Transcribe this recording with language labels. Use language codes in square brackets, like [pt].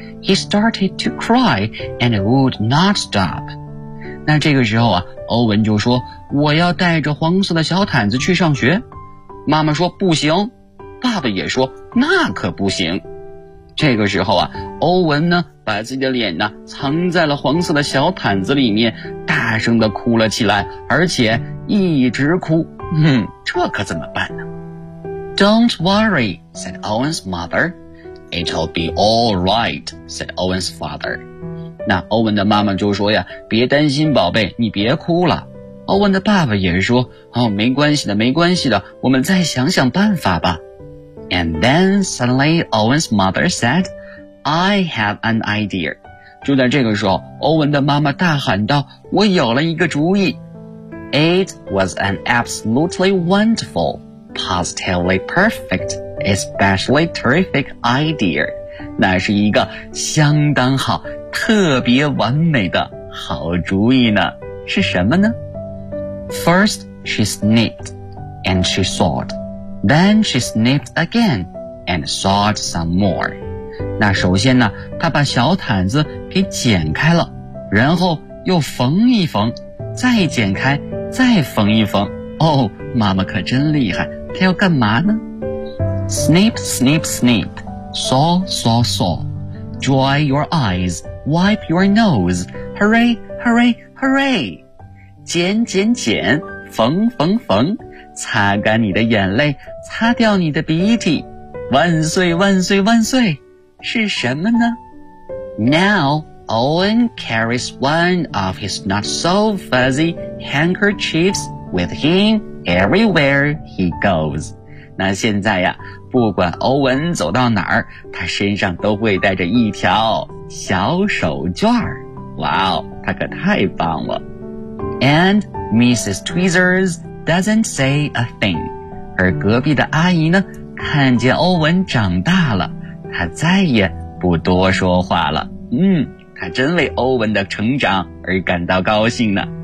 [en] He started to cry and would not stop. [zh] 那这个时候啊，欧文就说，我要带着黄色的小毯子去上学。妈妈说不行，爸爸也说那可不行。这个时候啊，欧文呢把自己的脸呢藏在了黄色的小毯子里面，大声地哭了起来，而且一直哭。哼，这可怎么办呢？ [en] Don't worry, said Owen's mother. It'll be all right, said Owen's father. [zh] 那欧文的妈妈就说呀，别担心宝贝，你别哭了。欧文的爸爸也说，哦，没关系的，没关系的，我们再想想办法吧。 [en] And then suddenly Owen's mother said, I have an idea. [zh] 就在这个时候，欧文的妈妈大喊道，我有了一个主意。 [en] It was an absolutely wonderful, positively perfect, especially terrific idea. [zh] 那是一个相当好，特别完美的好主意呢，是什么呢？ [en] First, she sniffed, and she sawed. Then she sniffed again, and sawed some more. [zh] 那首先呢，她把小毯子给剪开了，然后又缝一缝，再剪开，再缝一缝。哦，妈妈可真厉害，她要干嘛呢？ [en] Snip, snip, snip. Saw, saw, saw. Dry your eyes. Wipe your nose, hurry, hurry, hurry! [zh] 剪剪剪，缝缝缝，擦干你的眼泪，擦掉你的鼻涕，万岁万岁万岁！是什么呢？ [en] Now Owen carries one of his not so fuzzy handkerchiefs with him everywhere he goes. [zh] 那现在呀，不管欧文走到哪儿，他身上都会带着一条小手绢。哇哦，他可太棒了。 [en] And Mrs. Tweezers doesn't say a thing. [zh] 而隔壁的阿姨呢，看见欧文长大了，她再也不多说话了。嗯，她真为欧文的成长而感到高兴呢。